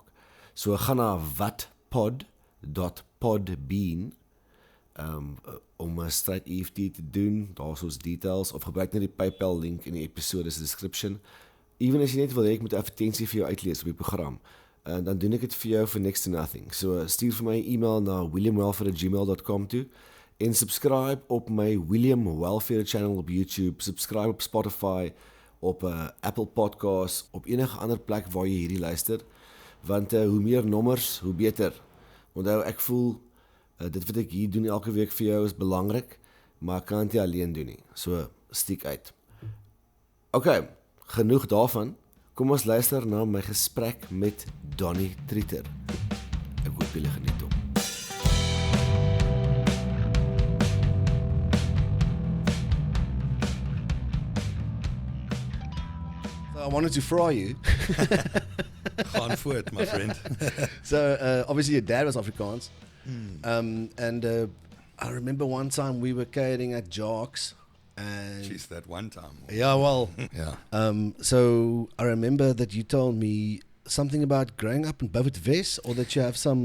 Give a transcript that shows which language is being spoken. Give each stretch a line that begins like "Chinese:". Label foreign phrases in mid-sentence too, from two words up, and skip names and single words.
Afrikaans: So gaan na watpod.podbean om 'n straight EFT te doen, daar's ons details, of gebruik net die PayPal link in die episode se description. Even as jy net wil hê ek moet 'n advertensie vir jou uitlees op die program, dan doen ek dit vir jou
English: for next to nothing.
Afrikaans: So stuur vir my 'n e-mail na williamwelfare@gmail.com toe en subscribe op my William Welfare channel op YouTube, subscribe op Spotify, op Apple Podcasts, op enige ander plek waar jy hierdie luister, want hoe meer nommers, hoe beter. Onthou, ek voel dit wat ek hier doen elke week vir jou is belangrik, maar ek kan dit nie alleen doen nie. So stiek uit. Okay, genoeg daarvan. Kom ons luister na my gesprek met Donny Truter. Ek hoop julle geniet hom.
English: So I wanted to fry you.
Afrikaans: Gaan voort, my friend.
English: So obviously your dad was Afrikaans. And I remember one time we were catering at Jocks. And Jeez, that one time. yeah, well, Yeah. so I remember that you told me something about growing up in Beaufort West, or that you have some.